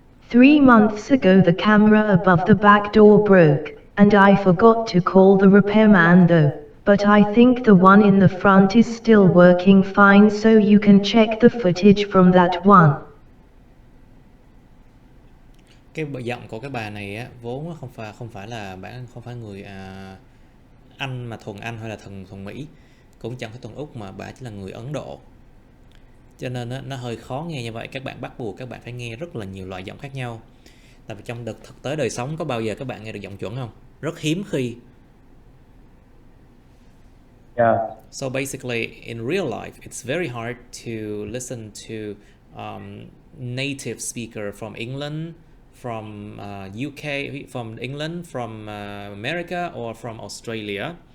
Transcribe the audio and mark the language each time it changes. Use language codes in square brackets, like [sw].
[en] 3 months ago the camera above the back door broke, and I forgot to call the repairman though, but I think the one in the front is still working fine, so you can check the footage from that one. [vi] Cái giọng của cái bà này á, vốn không phải là bạn không phải người Anh mà thuần Anh hay là thuần Mỹ, cũng chẳng phải thuần Úc, mà bà chỉ là người Ấn Độ. Cho nên nó hơi khó nghe như vậy. Các bạn bắt buộc các bạn phải nghe rất là nhiều loại giọng khác nhau. Tại vì trong thực tế đời sống có bao giờ các bạn nghe được giọng chuẩn không? Rất hiếm khi. [en] Yeah. So basically, in real life, it's very hard to listen to native speaker from England, from UK, from England, from America, or from Australia.